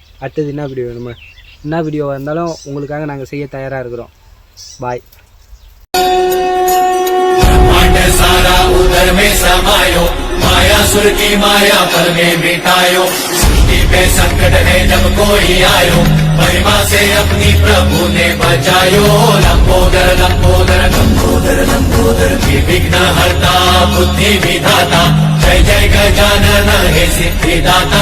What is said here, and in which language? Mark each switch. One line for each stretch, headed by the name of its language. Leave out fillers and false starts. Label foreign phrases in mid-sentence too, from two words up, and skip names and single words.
Tamil: அடுத்தது என்ன வீடியோ வேணுமா, என்ன வீடியோவாக இருந்தாலும் உங்களுக்காக நாங்கள் செய்ய தயாராக இருக்கிறோம். பாய்.
Hindi: सारा उदर में समायो, माया सुर की माया पर में मिटायो। सृष्टि पे संकट है जब कोई आयो, महिमा से अपनी प्रभु ने बचायो। लंबोदर लंबोदर लंबोदर लंबोदर विघ्न हरता बुद्धि विधाता, जय जय गजानन हे सिद्धिदाता।